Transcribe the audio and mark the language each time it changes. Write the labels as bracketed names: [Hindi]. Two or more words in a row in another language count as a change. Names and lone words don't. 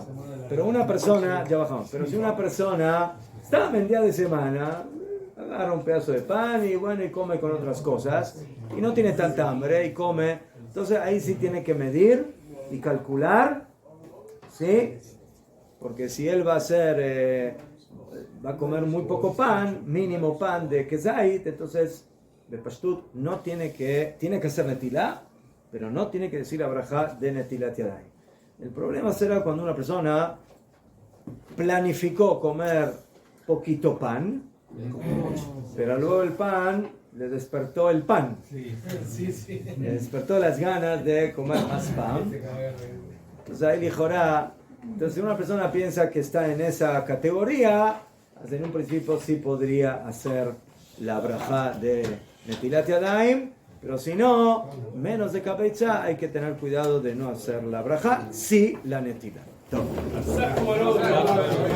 [Spanish] Pero una persona, ya bajamos, pero si una persona está en día de semana, agarra un pedazo de pan y bueno, y come con otras cosas, y no tiene tanta hambre y come, entonces ahí sí tiene que medir y calcular, ¿sí? Porque si él va a hacer, va a comer muy poco pan, mínimo pan de kezait, entonces de pashtut no tiene que hacer netilá, pero no tiene que decir la braja de [Hebrew] נטילת ידיים. [Spanish] El problema será cuando una persona planificó comer poquito pan, pero luego el pan le despertó el pan, le despertó las ganas de comer más pan. Entonces ahí dijo, entonces si una persona piensa que está en esa categoría, en un principio sí podría hacer la braja de [Hebrew] נטילת ידיים, [Spanish] pero si no, menos de cabeza, hay que tener cuidado de no hacer la braja, sí la netilat.